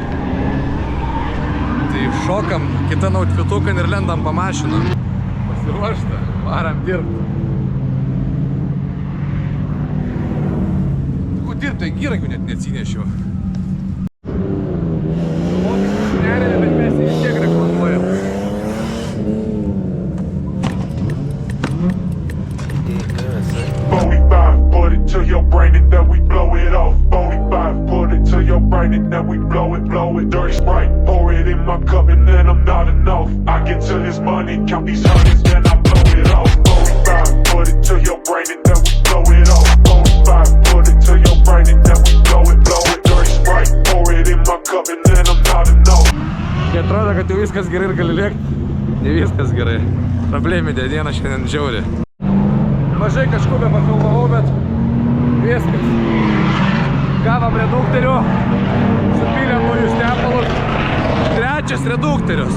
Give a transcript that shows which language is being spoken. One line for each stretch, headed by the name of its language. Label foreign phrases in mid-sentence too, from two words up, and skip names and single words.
Lithuanian: Tai šokam kitą outfituką ir lendam po mašiną. Pasiruošta, varam dirbti. Kur dirbti, įrankių net neatsinešiau. Nerėmė, bet mes vis tiek reklamuojam.
English: To your brain and then we blow it off. 45, put it to your brain and then we blow it. Dirty Sprite, pour it in my cup and then I'm not enough. I get to this money, count these hundreds, then I blow it off. 45, put it to your brain and then we blow it off. 45, put it to your brain and then we blow it. Dirty Sprite, pour it in my cup and then I'm not enough.
Lithuanian: Kai atrodo, kad jau viskas gerai ir gali lėkti, ne viskas gerai. Probleminė diena šiandien žiauri. Mažai kažkur be pafilmavau, bet viskas. Gavom reduktorių, supylėm naujus tepalus. 3 reduktorius.